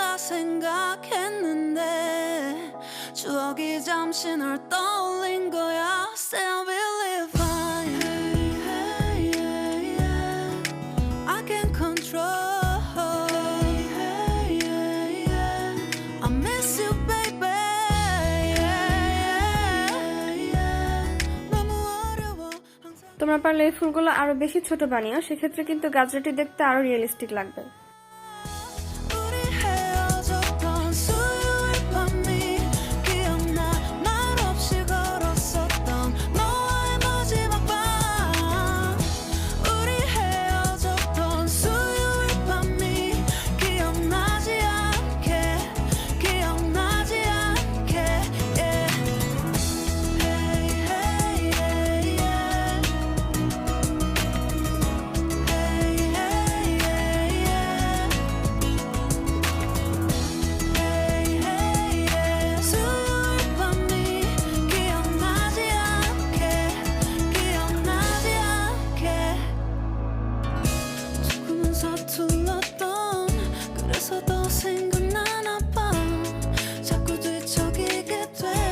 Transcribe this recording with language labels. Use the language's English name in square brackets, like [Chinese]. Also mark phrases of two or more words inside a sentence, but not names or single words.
[Korean] 생각했는데 추억이 잠시 널 떠올린 거야. [English] Say I will fine. Hey, hey, yeah. I can control. Hey, hey, yeah. I miss you, baby. Yeah, yeah. [Korean] 너무 어려워. [Bangla] তোমরা পারলে এই ফুলগুলো আরো বেশি ছোট বানিও, সেক্ষেত্রে কিন্তু গাজরাটি দেখতে আরো রিয়েলিস্টিক লাগবে। [Korean] 우리 헤어졌던 수요일 밤이 기억나. 말 없이 걸었었던 너와의 마지막 밤. 우리 헤어졌던 수요일 밤이 기억나지 않게 기억나지 않게 yeah. [English] Hey, hey, yeah, yeah. Hey, hey, yeah, yeah. Hey, hey, yeah. [Korean] 수요일 밤이 기억나지 않게 기억나지 않게 조금은 서툴렀던 그래서 더 생각나나 봐. 자꾸 뒤척이게 돼.